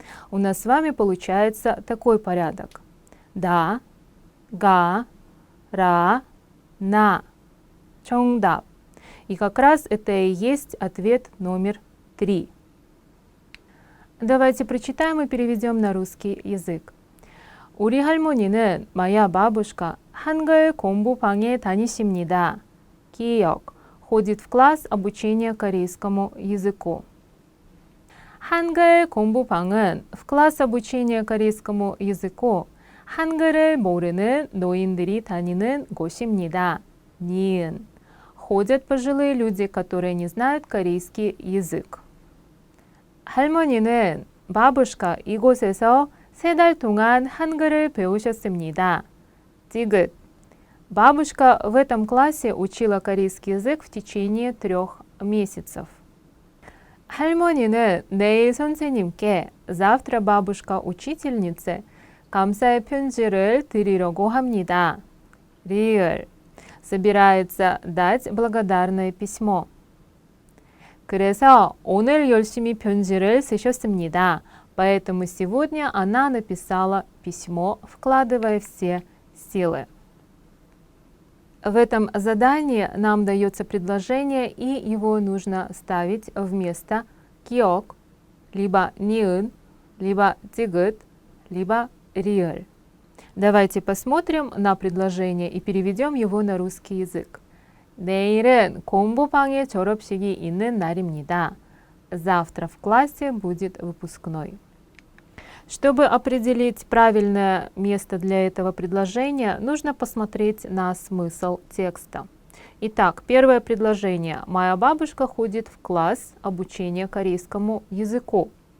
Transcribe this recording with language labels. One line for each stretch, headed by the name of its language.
Russian: У нас с вами получается такой порядок. Да, га, ра, на.
Korean: 정답.
Russian: И как раз это и есть ответ номер 3. Давайте прочитаем и переведем на русский язык.
Korean: 우리 할머니는
Russian: моя бабушка
Korean: 한글 공부방에 다니십니다. 기억.
Russian: Ходит в класс обучения корейскому языку.
Korean: 한글 공부방은
Russian: в класс обучения корейскому языку
Korean: 한글을 모르는 노인들이 다니는 곳입니다. 니은.
Russian: Ходят пожилые люди, которые не знают корейский язык.
Korean: 할머니는
Russian: бабушка
Korean: 이곳에서 3달 동안 한글을 배우셨습니다. 디귿.
Russian: Бабушка в этом классе учила корейский язык в течение 3 месяцев.
Korean: 할머니는 내일 선생님께
Russian: завтра бабушка учительнице
Korean: 감사의 편지를 드리려고 합니다. 리을.
Russian: Собирается дать благодарное письмо.
Korean: 그래서 오늘 열심히 편지를 쓰셨습니다.
Russian: Поэтому сегодня она написала письмо, вкладывая все силы. В этом задании нам дается предложение, и его нужно ставить вместо 기억, либо ни은, либо 디귿, либо 리을. Давайте посмотрим на предложение и переведем его на русский язык.
Korean: 내일은 공부방에 졸업식이 있는 날입니다.
Russian: Завтра в классе будет выпускной. Чтобы определить правильное место для этого предложения, нужно посмотреть на смысл текста. Итак, первое предложение. Моя бабушка ходит в класс обучения корейскому языку.